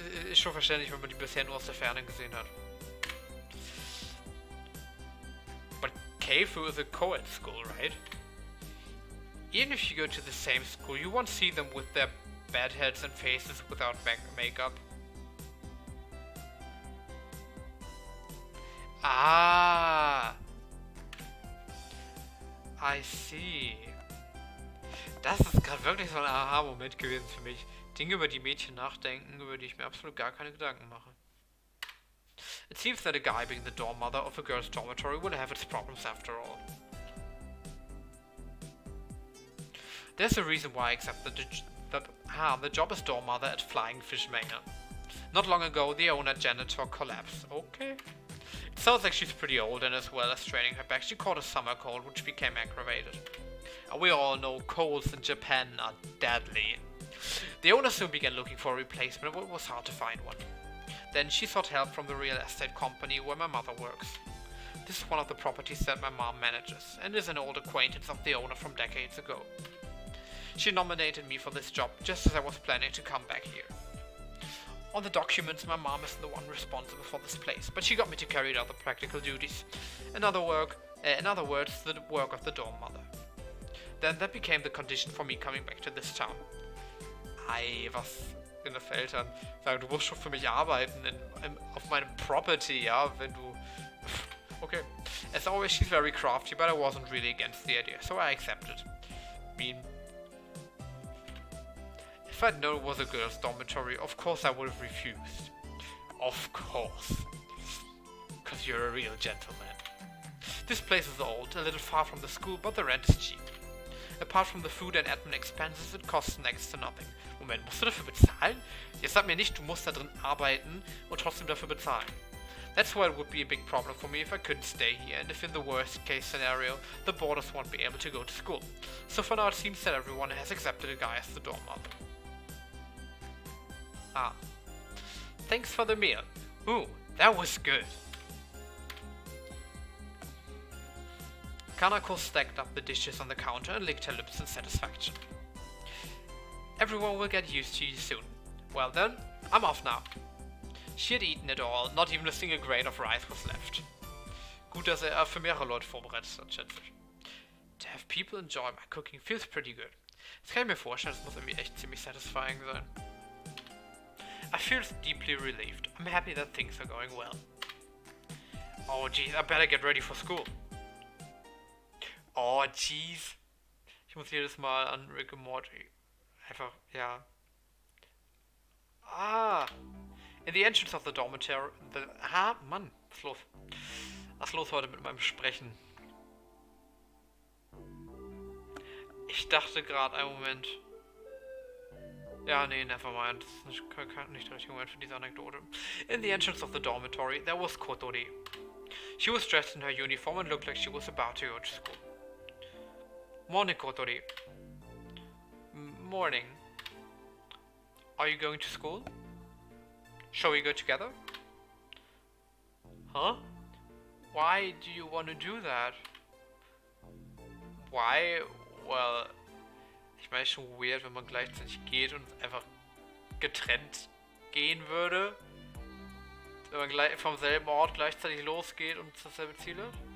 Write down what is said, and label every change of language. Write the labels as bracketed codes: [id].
[de] Ist schon verständlich, wenn man die bisher nur aus der Ferne gesehen hat. [en] But Keifu is a co-ed school, right? Even if you go to the same school, you won't see them with their bad heads and faces without makeup. Ah! I see. [de] Das ist gerade wirklich so ein Aha-Moment gewesen für mich. Dinge, über die Mädchen nachdenken, über die ich mir absolut gar keine Gedanken mache. [en] It seems that a guy being the dorm mother of a girl's dormitory will have its problems after all. There's a reason why I accepted the job as dorm mother at Flying Fish Manor. Not long ago, the owner janitor collapsed. Okay. It sounds like she's pretty old, and as well as straining her back, she caught a summer cold, which became aggravated. And we all know colds in Japan are deadly. The owner soon began looking for a replacement, but it was hard to find one. Then she sought help from the real estate company where my mother works. This is one of the properties that my mom manages, and is an old acquaintance of the owner from decades ago. She nominated me for this job just as I was planning to come back here. On the documents, my mom isn't the one responsible for this place, but she got me to carry out the practical duties. In other words, the work of the dorm mother. Then that became the condition for me coming back to this town. [de] Ei, was in der Eltern sagen, du musst schon für mich arbeiten auf meinem Property, ja, wenn du... [en] Okay. As always, she's very crafty, but I wasn't really against the idea, so I accepted. I mean... If I'd known it was a girls' dormitory, of course I would have refused. Of course. Because you're a real gentleman. This place is old, a little far from the school, but the rent is cheap. Apart from the food and admin expenses, it costs next to nothing. [de] Moment, musst du dafür bezahlen? Jetzt sag mir nicht, du musst da drin arbeiten und trotzdem dafür bezahlen. [en] That's why it would be a big problem for me if I couldn't stay here, and if in the worst case scenario, the boarders won't be able to go to school. So for now it seems that everyone has accepted a guy as the dorm mother. Ah. Thanks for the meal. Ooh, that was good. Kanako stacked up the dishes on the counter and licked her lips in satisfaction. Everyone will get used to you soon. Well then, I'm off now. She had eaten it all, not even a single grain of rice was left. [de] Gut, dass für mehrere Leute vorbereitet hat, schätze ich. [en] To have people enjoy my cooking feels pretty good. [de] Das kann ich mir vorstellen, das muss irgendwie echt ziemlich satisfying sein. [en] I feel deeply relieved. I'm happy that things are going well. Oh jeez, I better get ready for school. Oh jeez. [de] Ich muss jedes Mal an Rick and Morty. Einfach, ja. Ah. [en] In the entrance of the dormitory. [de] Mann, was ist los? Was ist los heute mit meinem Sprechen? Ich dachte gerade, einen Moment. Ja, nee, [en] never mind. [de] Das ist nicht der richtige Moment für diese Anekdote. [en] In the entrance of the dormitory, there was Kotori. She was dressed in her uniform and looked like she was about to go to school. Morning, Kotori. Morning. Are you going to school? Shall we go together? Huh? Why do you want to do that? Why? [de] Well, ich meine, es ist schon weird, wenn man gleichzeitig geht und einfach getrennt gehen würde. Wenn man gleich vom selben Ort gleichzeitig losgeht und dasselbe Ziel hat.